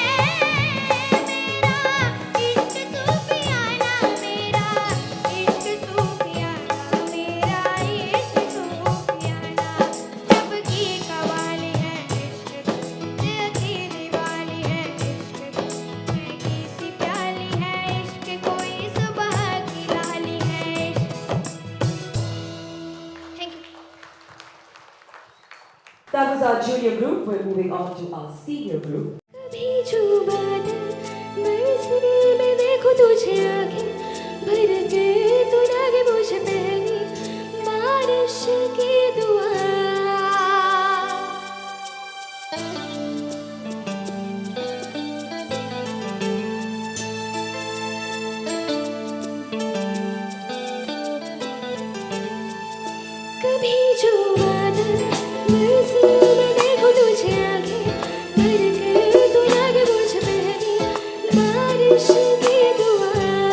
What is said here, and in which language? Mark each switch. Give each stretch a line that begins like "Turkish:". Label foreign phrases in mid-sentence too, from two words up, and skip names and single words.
Hindi: मेरा इश्क सूफियाना, मेरा इश्क सूफियाना, मेरा इश्क सूफियाना, रब की कवाली है इश्क, दिल की दिवाली है इश्क, महकी सी प्याली है इश्क कोई सुबह की लाली है इश्क।
English: Thank you. That was our junior group. We're moving on to our senior group.
Hindi: कभी जो बादल बरसने में देखो तुझे आगे भर के तू लगे मुझे पहली बारिश की दुआ, कभी जो बादल बरसने में देखो तुझे आगे भर के तू लगे मुझे पहली बारिश की दुआ,